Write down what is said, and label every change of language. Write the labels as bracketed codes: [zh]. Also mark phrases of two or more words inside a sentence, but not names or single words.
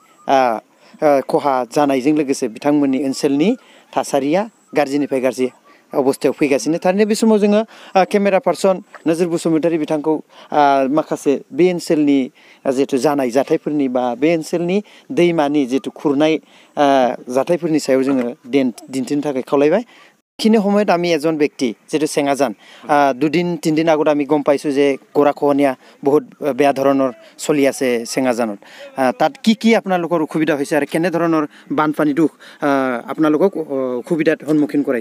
[brx] खहा जानायजों लोगोसे बिथांमोननि ओनसोलनि थासारिया गाज्रिनिफ्राय गाज्रि अबस्थायाव फैगासिनो थारैनो बे समाव जोङो केमेरा पार्सन नोजोर बसुमतारी बिथांखौ माखासे बे ओनसोलनि जिहेतु जानाय जाथायफोरनि बा बे ओनसोलनि दैमानि जिहेतु खुरनाय जाथायफोरनि सायाव जोङो दिन्थिनो थाखाय खावलायबाय [as] এইখিনি সময়ত আমি এজন ব্যক্তি যেটো চেঙাজান দুদিন তিনদিন আগত আমি গম পাইছো যে গৰাখহনীয়া বহুত বেয়া ধৰণৰ চলি আছে চেঙাজানত তাত কি আপোনালোকৰ অসুবিধা হৈছে আৰু কেনে ধৰণৰ বানপানীটো আপোনালোকক অসুবিধাত সন্মুখীন কৰাইছে